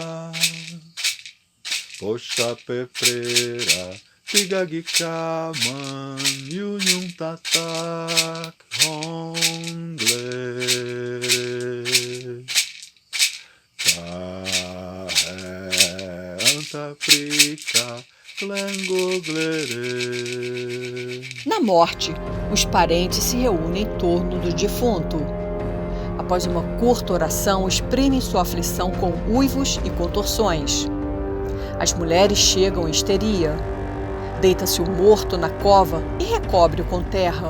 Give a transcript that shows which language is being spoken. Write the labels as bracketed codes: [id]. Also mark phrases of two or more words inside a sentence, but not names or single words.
[pt] Poxa Pefreira, Pigagikaman, Yunyum Tatak, Hongle, Kahe, Antaprika, Glengoglere. Na morte, os parentes se reúnem em torno do defunto. Após uma curta oração, exprimem sua aflição com uivos e contorções. As mulheres chegam em histeria. Deita-se o morto na cova e recobre-o com terra.